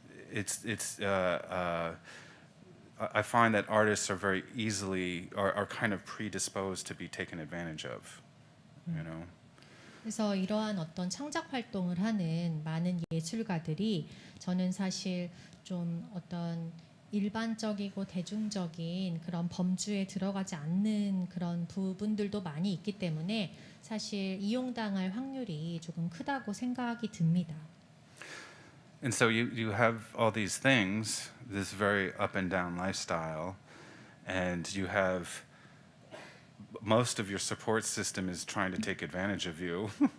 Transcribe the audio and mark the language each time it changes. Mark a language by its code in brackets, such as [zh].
[en] it's I find that artists are very easily are kind of predisposed to be taken advantage of, you know. [ko] 그래서 이러한 어떤 창작 활동을 하는 많은 예술가들이 저는 사실 좀 어떤 일반적이고 대중적인 그런 범주에 들어가지 않는 그런 부분들도 많이 있기 때문에 사실 이용당할 확률이 조금 크다고 생각이 듭니다. [en] And so you have all these things, this very up and down lifestyle, and you have most of your support system is trying to take advantage of you.